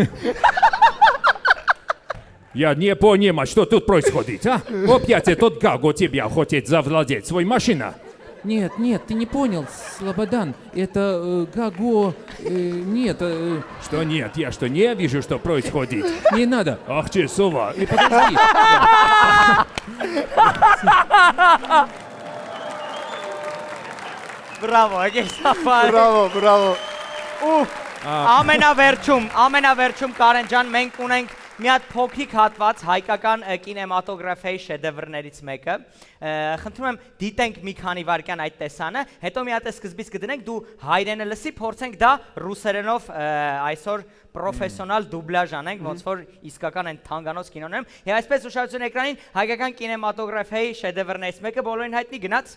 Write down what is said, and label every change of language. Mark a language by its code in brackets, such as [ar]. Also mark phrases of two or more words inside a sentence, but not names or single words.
[ru] Я не понимаю, что тут происходит, а? Опять этот Гаго тебя хочет завладеть своей машиной. Нет, нет, ты не понял, Слободан, это Гаго, нет. Что нет? Я что, не вижу, что происходит? Не надо. Ах, часова, и подожди. [hy] Բրավո, եկեք սափար։ Բրավո։ Ամենավերջում Կարեն ջան, մենք ունենք մի հատ փոքրիկ հատված հայկական կինեմատոգրաֆիայի շեդևրներից մեկը։ Խնդրում եմ դիտենք մի քանի վայրկյան այդ տեսանը, հետո մի հատ է սկզբից կդնենք, դու հայրենը լսի, փորձենք դա ռուսերենով այսօր պրոֆեսիոնալ դուբլաժ անենք, ոնց որ իսկական այն թանկանոց կինոներում։ Եվ այսպես ուշադրություն էկրանին հայկական կինեմատոգրաֆիայի շեդևրներից մեկը բոլորին հայտնի գնաց։